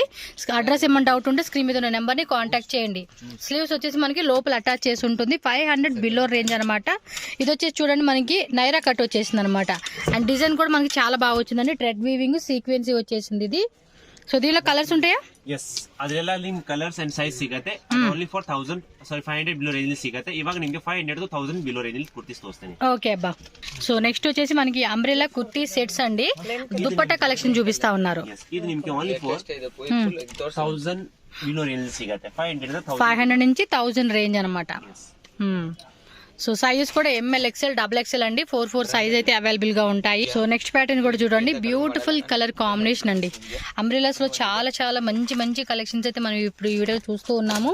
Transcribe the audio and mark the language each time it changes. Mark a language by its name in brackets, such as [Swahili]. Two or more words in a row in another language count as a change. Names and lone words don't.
[Telugu] అడ్రస్ ఏమైనా డౌట్ ఉంటే స్క్రీన్ మీద ఉన్న నెంబర్ని కాంటాక్ట్ చేయండి. స్లీవ్స్ వచ్చేసి మనకి లోపల అటాచ్ చేసి ఉంటుంది. 500 [English] below range [Telugu] అనమాట. ఇది వచ్చేసి చూడండి మనకి నైరా కట్ వచ్చేసింది అనమాట. అండ్ డిజైన్ కూడా మనకి చాలా బాగా వచ్చిందండి. [English] thread weaving sequency [Telugu] వచ్చేసింది ఇది. సో దీనిలో కలర్స్ ఉంటాయా? [Kannada] ಎಸ್ ಅದೆಲ್ಲ ನಿಮ್ [English] colours and size [Kannada] ಸಿಗುತ್ತೆ. [English] only for 500 below range ಸಿಗುತ್ತೆ. [Kannada] ಇವಾಗ ನಿಮಗೆ [English] 500 to 1000 below range kurtis [Kannada] ತೋರಿಸ್ತೀನಿ. [Telugu] ఓకే అబ్బా. సో నెక్స్ట్ వచ్చేసి మనకి [English] umbrella kurti sets [Telugu] అండి. దుపట్టా కలెక్షన్ చూపిస్తా ఉన్నారు. [Kannada] ಇದು ನಿಮಗೆ [English] only for 1000 below range సిಗುತ್ತೆ. [Telugu] 500 నుంచి 1000 రేంజ్ అనమాట. సో సైజెస్ కూడా [English] M L XL double XL [Telugu] అండి. 4 సైజ్ అయితే అవైలబుల్ గా ఉంటాయి. సో [English] next pattern [Telugu] కూడా చూడండి, [English] beautiful colour combination [Telugu] అండి. అంబ్రెల్లాస్ లో చాలా చాలా మంచి మంచి కలెక్షన్స్ అయితే మనం ఇప్పుడు ఈ వీడియో చూస్తూ ఉన్నాము.